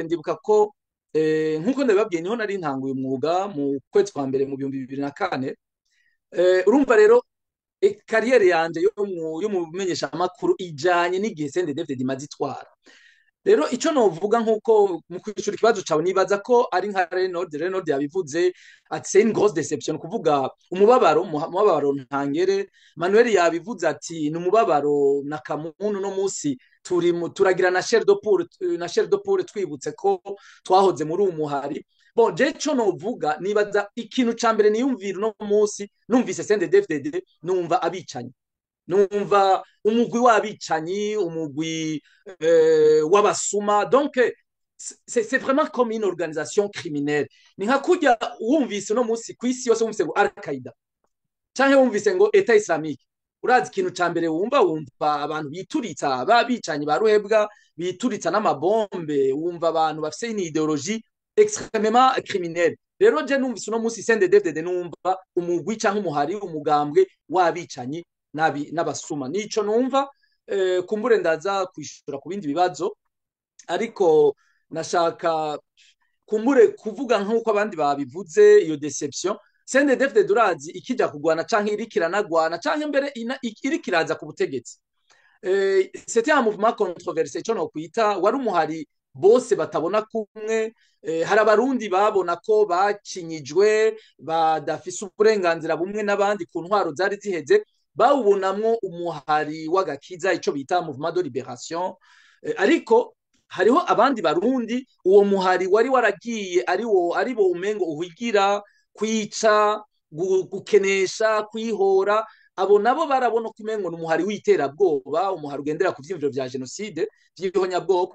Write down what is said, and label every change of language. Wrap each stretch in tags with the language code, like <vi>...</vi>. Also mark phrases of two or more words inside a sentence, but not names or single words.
<rn>ndibuka ko nkuko ndabibabwiye niho nari ntanguye umwuga mu kwezi kwa mbere mu 2004. urumva rero kariyeri yanje yo mu menyesha amakuru ijanye n'igihe CNDD-FDD imaze itwara. Rero ico novuga nkuko mu kwishura ikibazo cawe nibaza ko ari nka Renaud yabivuze ati</rn> <fr>c'est une grosse déception,</fr> <rn>kuvuga umubabaro ntangere. Manuel yabivuze ati ni umubabaro na kamuntu no musi turagira na</rn> <fr>chair de poule</fr> <rn>twibutse ko twahoze muri umuhari. Bon, je co novuga nibaza ikintu ca mbere niyumvira no musi numvise CNDD-FDD numva abicanyi, numva umugwi w'abicanyi, umugwi w'abasuma.</rn> <fr>Donc c'est vraiment comme une organisation criminelle.</fr> <rn>Ni nka kurya wumvise no musi kw'isi yose wumvise ngo Al-Qaeda canke wumvise ngo Etat Islamique, urazi ikintu ca mbere wumva abantu bituritsa, babicanyi ba ruhebwa bituritsa n'amabombe, wumva abantu bafise</rn> <fr>une idéologie extrêmement criminelle.</fr> <rn>Rero je numvise no musi CNDD-FDD numva umugwi canke umuhari, umugambwe w'abicanyi n'abasuma. Nico numva. Kumbure ndaza kwishura ku bindi bibazo, ariko nashaka kumbure kuvuga nk'uko abandi babivuze iyo deception. CNDD-FDD urazi ikija kugwana canke irikiranagwana canke mbere irikiraza ku butegetsi,</rn> <fr>c'était un mouvement controversé,</fr> <rn>ico no kwita wari umuhari bose batabona kumwe. Hari abarundi babona ko bakinyijwe, badafise uburenganzira bumwe n'abandi ku ntwaro zari ziheze, bawubonamwo umuhari w'agakiza, ico bita</rn> <fr>mouvement de libération.</fr> <rn>Ariko hariho abandi barundi uwo muhari wari waragiye ari bo umengo uhigira kwica, gukenesha, kwihora. Abo nabo barabona ko umengo n'umuhari w'iterabwoba, umuhari ugendera ku vyimviro vya genocide vy'ihonyabwoko.</rn>